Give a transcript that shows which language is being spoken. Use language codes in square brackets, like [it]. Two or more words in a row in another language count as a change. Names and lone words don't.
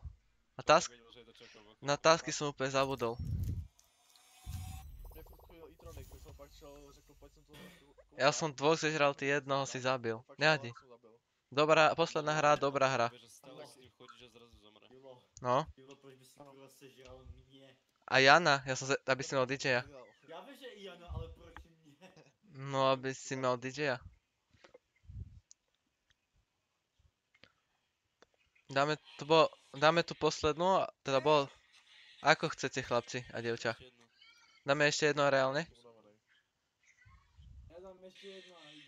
[sk] A task... Vedel, že je to Jacob, ok. Na tasky som úplne zabudol. Mne furt chodil e-tronic, tak som pak šel, řekl, poď som tu Ja som dvoch zežral, ty jednoho si zabil. Fakt Nevadí. som zabil. Dobrá, posledná hra, dobrá hra. Vieš, že stále s ním chodíš a zrazu zomre. Julo, No. [cs] Julo, proč by si kurva sežral mě? [sk] A Jana, aby si mal DJ-a. Vydal. [cs] Já vím, že i Jana, ale proč mě? No, [sk] aby si mal DJ-a. Dáme tu poslednú, teda bol... Ako chcete, chlapci a dievča? Ešte jednu. Dáme ešte jedno reálne? Tomu dáme, daj. Ja dám ešte jedno a idem.